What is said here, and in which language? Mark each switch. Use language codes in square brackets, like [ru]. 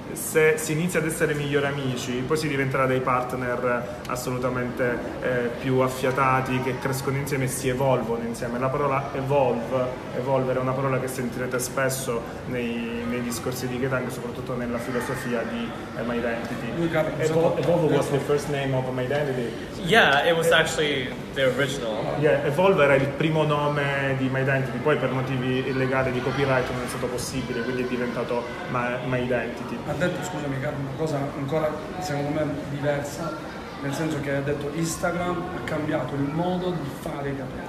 [it] Se si inizia ad essere migliori amici, poi si diventerà dei partner assolutamente più affiatati, che crescono insieme e si evolvono insieme. La parola evolvere è una parola che sentirete spesso nei discorsi di Tang, soprattutto nella filosofia di Mydentity. [en] Evolve was the first name of Mydentity. Yeah, it was actually the original. [it] Yeah, Evolve era il primo nome di Mydentity, poi per motivi legali di copyright non è stato possibile, quindi è diventato Mydentity. Ha detto, scusami Carlo, una cosa ancora secondo me diversa, nel senso che ha detto Instagram ha cambiato il modo di fare i capelli.